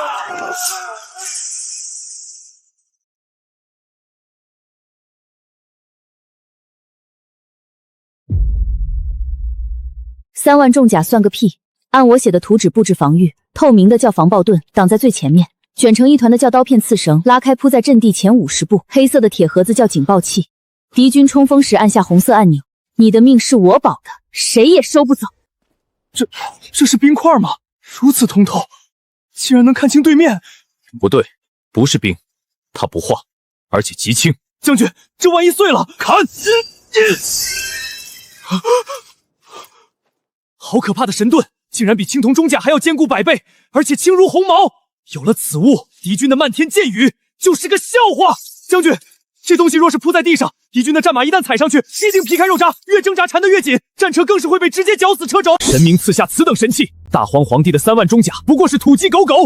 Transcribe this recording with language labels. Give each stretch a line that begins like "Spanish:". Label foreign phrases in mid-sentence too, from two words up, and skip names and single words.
Chinese: 3 萬重甲算個屁！按我寫的图紙布置防禦，透明的叫防爆盾擋在最前面，捲成一團的叫刀片刺繩拉開鋪在陣地前50步，黑色的鐵盒子叫警報器。敵軍衝鋒時按下紅色按鈕，你的命是我保的，誰也收不走。這是冰塊嗎？如此通透，竟然能看清对面。不對，不是冰，它不化，而且极輕。将軍，這萬一碎了，砍！好可怕的神盾，竟然比青铜中甲還要堅固100倍，而且輕如鴻毛。有了此物，敵軍的漫天箭雨就是個笑話。將軍，這東西若是鋪在地上，敵軍的戰馬一旦踩上去，必定皮開肉绽，越掙扎纏得越緊，戰車更是會被直接絞死車軸。神明賜下此等神器，大荒皇帝的3萬重甲不過是土雞狗狗。